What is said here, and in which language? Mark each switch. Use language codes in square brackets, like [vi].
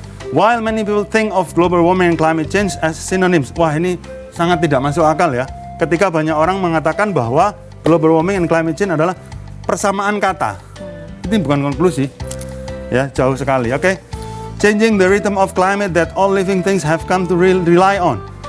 [en] While many people think of global warming and climate change as synonyms. [id] Wah, ini sangat tidak masuk akal ya. Ketika banyak orang mengatakan bahwa [en] global warming and climate change [id] adalah persamaan kata. Ini bukan konklusi. Ya, jauh sekali. Oke. [en] Changing the rhythm of climate that all living things have come to rely on.